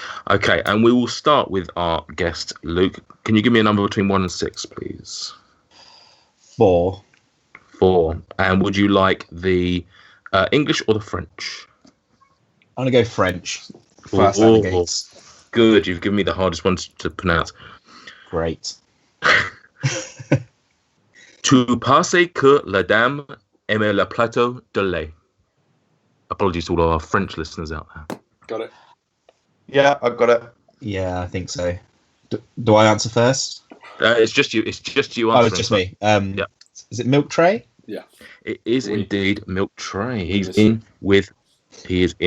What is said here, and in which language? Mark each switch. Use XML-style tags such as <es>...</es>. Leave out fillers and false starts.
<en>Okay, and we will start with our guest, Luke. Can you give me a number between 1 and 6, please? 4. 4. And would you like the English or the French? I'm going to go French. First out of the gates. Good, you've given me the hardest one to pronounce. Great.</en> <fr>Tu penses que la dame aime le plateau de lait?</fr> <en>Apologies to all our French listeners out there. Got it. Yeah, I've got it. Yeah, I think so. Do I answer first? It's just you. It's just you. Oh, it's just me. Yeah. Is it milk tray? Yeah. It is indeed milk tray. He's in with 3.</en>